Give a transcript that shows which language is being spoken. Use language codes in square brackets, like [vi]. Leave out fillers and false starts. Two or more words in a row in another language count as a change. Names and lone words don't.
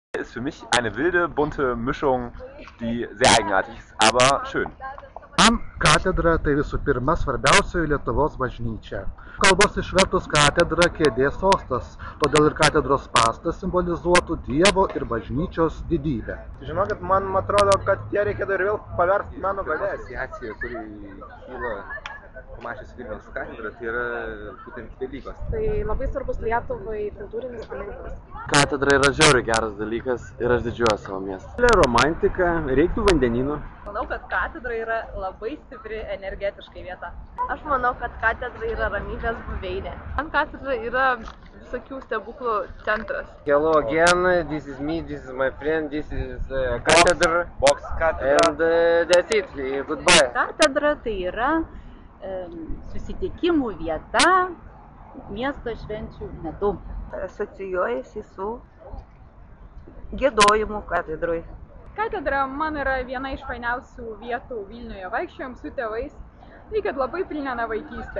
[de] ist für mich eine wilde, bunte Mischung, die sehr eigenartig ist, aber schön. [lt] Man katedra tai visų pirma svarbiausioji Lietuvos bažnyčia. Kalbos išvertus katedra kėdės sostas, todėl ir katedros pastas simbolizuotų Dievo ir bažnyčios didybę. Žinokit, man atrodo, kad ją reikėtų ir vėl paversti meno galia. Asociacija, kuri kyla pamačius Vilniaus katedrą, tai yra būtent Velykos. Tai labai svarbus Lietuvai kultūrinis paminklas. Katedra yra žiauriai geras dalykas ir aš didžiuoju savo miestą. Romantika, reiktų vandenyno. Manau, kad katedra yra labai stipri energetiškai vieta. Aš manau, kad katedra yra ramybės buveinė. Man katedra yra visokių stebuklų centras. [en] Hello again, this is me, this is my friend, this is cathedra, [lt] Box katedra. [en] and that's it, goodbye. [lt] Katedra tai yra susitikimų vieta miesto švenčių metu. Asocijuojasi su giedojimu katedroj. Katedra man yra viena iš fainiausių vietų Vilniuje. Vaikščiojom su tėvais, kad labai primena vaikystę.